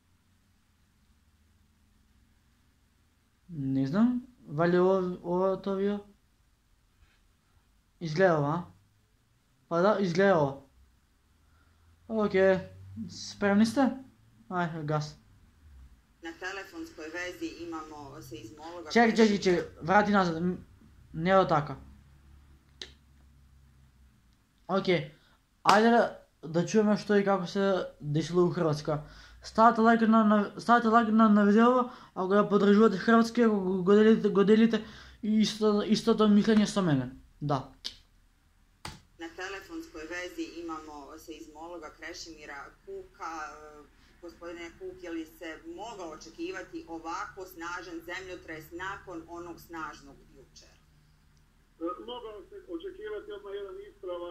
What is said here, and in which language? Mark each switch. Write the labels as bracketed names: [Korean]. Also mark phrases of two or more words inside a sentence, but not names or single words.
[Macedonian] Не знам, вали ова тоа видео. Изгледа ова, а? Па да, изгледа ова. Океј, спремни сте? Ај, газ. [Croatian] Na telefonskoj vezi imamo seizmologa... [Macedonian] Чекај, врати назад, не од така. Океј, ајде да чуеме што и како се десило у Хрватска. Ставате лайк на видео, ако ја подржувате Хрватски, ако го делите истото мислење со мене. Да. [Croatian] Na telefonskoj vezi imamo seizmologa Krešimira Kuka. Gospodine Kuk, je li se mogao očekivati ovako snažan zemljotres nakon onog snažnog jučer? Mogao se očekivati odmah jedan ispravak.